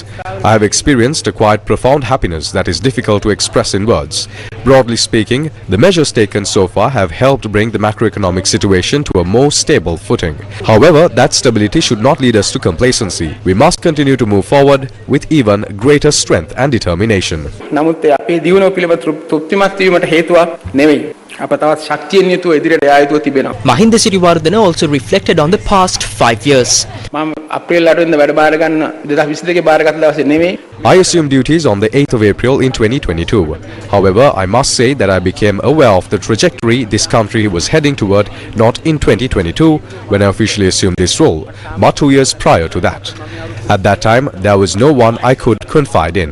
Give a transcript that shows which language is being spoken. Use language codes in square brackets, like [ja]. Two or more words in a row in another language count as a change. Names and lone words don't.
[en] I have experienced a quite profound happiness that is difficult to express in words. Broadly speaking, the measures taken so far have helped bring the macroeconomic situation to a more stable footing. However, that stability should not lead us to complacency. We must continue to move forward with even greater strength and determination. [si] නමුත් අපේ දියුණුව පිළිබඳ තෘප්තිමත් වීමට හේතුවක් නෙවෙයි. අප තවත් ශක්තියෙන් යුතුව ඉදිරියට යා යුතුව තිබෙනවා. [en] Mahinda Siriwardana also reflected on the past 5 years. [si] මම අප්‍රේල් 8 වෙනිදා වැඩ බාර ගන්න 2022 බාරගත් දවසේ නෙවෙයි. [en] I assumed duties on the 8th of April in 2022. However, I must say that I became aware of the trajectory this country was heading toward not in 2022 when I officially assumed this role, but 2 years prior to that. At that time, there was no one I could confide in.